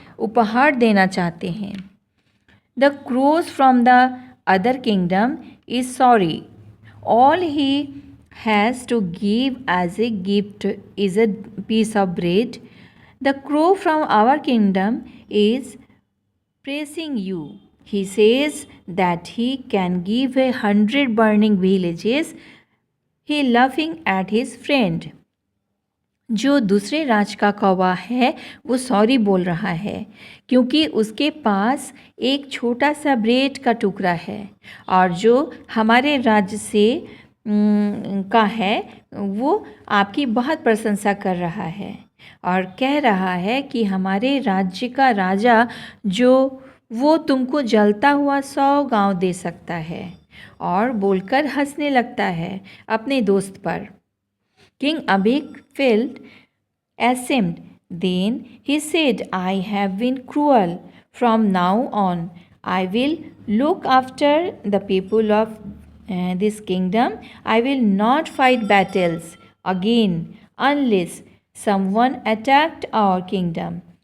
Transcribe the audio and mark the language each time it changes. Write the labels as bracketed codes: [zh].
[hi] उपहार देना चाहते हैं। [en] The crows from the other kingdom is sorry, all he has to give as a gift is a piece of bread. The crow from our kingdom is praising you. He says that he can give 100 burning villages. He laughing at his friend. [hi] जो दूसरे राज का कौवा है वो sorry बोल रहा है क्योंकि उसके पास एक छोटा सा ब्रेड का टुकड़ा है, और जो हमारे राज्य से का है वो आपकी बहुत प्रशंसा कर रहा है और कह रहा है कि हमारे राज्य का राजा जो वो तुमको जलता हुआ 100 गांव दे सकता है, और बोलकर हंसने लगता है अपने दोस्त पर। [en] King Abhik felt ashamed. Then he said, I have been cruel. From now on, I will look after the people of this kingdom. I will not fight battles again unless someone attacked our kingdom.